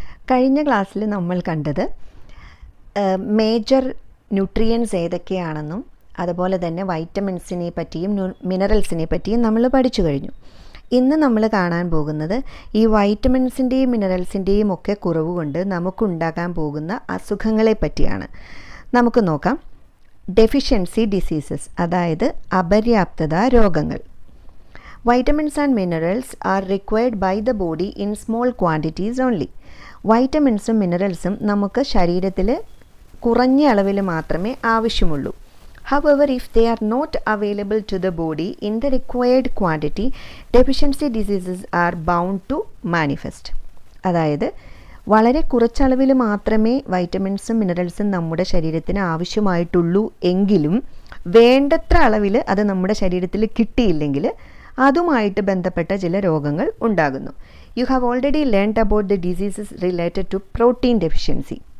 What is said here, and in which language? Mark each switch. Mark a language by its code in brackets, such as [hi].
[ml] കഴിഞ്ഞ ക്ലാസ്സിൽ നമ്മൾ കണ്ടത് മേജർ ന്യൂട്രിയൻസ് ഏതൊക്കെയാണെന്നും അതുപോലെ തന്നെ വൈറ്റമിൻസിനെ പറ്റിയും മിനറൽസിനെ പറ്റിയും നമ്മൾ പഠിച്ചു കഴിഞ്ഞു. ഇന്ന് നമ്മൾ കാണാൻ പോകുന്നത് ഈ വൈറ്റമിൻസിൻ്റെയും മിനറൽസിൻ്റെയും ഒക്കെ കുറവ് കൊണ്ട് നമുക്കുണ്ടാകാൻ പോകുന്ന അസുഖങ്ങളെ പറ്റിയാണ്. നമുക്ക് നോക്കാം. ഡെഫിഷ്യൻസി ഡിസീസസ്, അതായത് അപര്യാപ്തത രോഗങ്ങൾ. [en] Vitamins and minerals are required by the body in small quantities only. [ml] വൈറ്റമിൻസും മിനറൽസും നമുക്ക് ശരീരത്തിൽ കുറഞ്ഞ അളവിൽ മാത്രമേ ആവശ്യമുള്ളൂ. [en] However, if they are not available to the body in the required quantity, deficiency diseases are bound to manifest. [ml] അതായത് വളരെ കുറച്ചളവിൽ മാത്രമേ വൈറ്റമിൻസും മിനറൽസും നമ്മുടെ ശരീരത്തിന് ആവശ്യമായിട്ടുള്ളൂ എങ്കിലും വേണ്ടത്ര അളവിൽ അത് നമ്മുടെ ശരീരത്തിൽ കിട്ടിയില്ലെങ്കിൽ അതുമായിട്ട് ബന്ധപ്പെട്ട ചില രോഗങ്ങൾ ഉണ്ടാകുന്നു. [en] You have already learned about the diseases related to protein deficiency.